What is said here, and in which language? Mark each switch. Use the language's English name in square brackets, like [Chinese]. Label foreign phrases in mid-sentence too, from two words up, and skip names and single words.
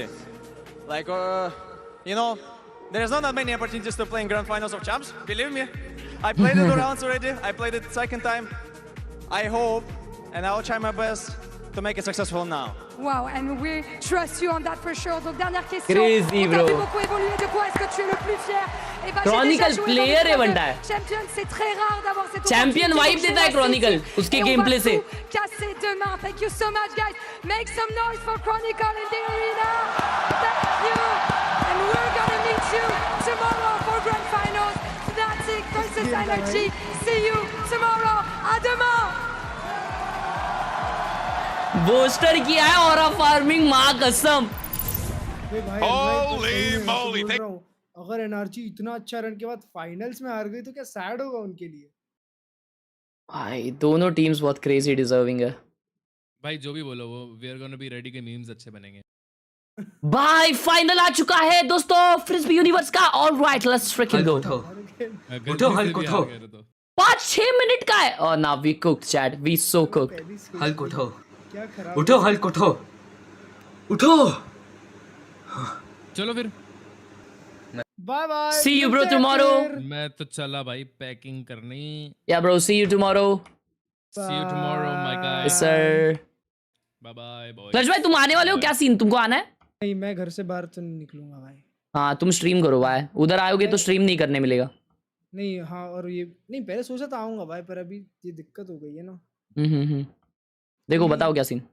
[English] Like, you know, there's not that many opportunities to play in Grand Finals of Champs. Believe me, I played it 2 rounds already. I played it second time. I hope, and I'll try my best to make it successful now. Wow, and we trust you on that for sure. [French] Donc dernière question. Crazy, on t'a vu bro. beaucoup évoluer. De quoi est-ce que tu es le plus fier? Et ben, [Hindi] Chronicle player है बंदा है. [French] Champion, c'est très rare d'avoir cette [English] Champion vibe [Hindi] देता है Chronicle उसके gameplay से. [French] Casser demain. [English] Thank you so much, guys. Make some noise for Chronicle in the arena. Thank you. And we're gonna meet you tomorrow for Grand Finals. Fnatic versus NRG. See you tomorrow. [French] À demain. [Hindi] बूस्टर किया है और फार्मिंग माँ कसम. [English] Holy moly! [Hindi] अगर एनआरजी इतना अच्छा रन के बाद फाइनल्स में हार गई तो क्या सैड होगा उनके लिए. भाई दोनों टीम्स बहुत [English] crazy deserving [Hindi] है. भाई जो भी बोलो वो [English] we are gonna be ready [Hindi] के मीम्स अच्छे बनेंगे. भाई फाइनल आ चुका है दोस्तों फ्रिस्बी यूनिवर्स का. [English] alright let's freaking go. [Hindi] उठो हल्क उठो. 5-6 मिनट का है. और ना [English] we cooked chat, we so cooked. [Hindi] हल्क उठो. उठो हल्क उठो. उठो. चलो फिर. [English] bye bye. see you bro tomorrow. [Hindi] मैं तो चला भाई पैकिंग करनी. [English] ya bro see you tomorrow. see you tomorrow my guy. yes sir. bye bye boy. [Hindi] फ्लैश भाई तुम आने वाले हो क्या? सीन तुमको आना है? नहीं मैं घर से बाहर तो नहीं निकलूंगा भाई. हाँ तुम स्ट्रीम करो भाई. उधर आओगे तो स्ट्रीम नहीं करने मिलेगा. नहीं हाँ और ये नहीं पहले सोचा था आऊंगा भाई पर अभी ये दिक्कत हो गई है ना. देखो बताओ क्या सीन.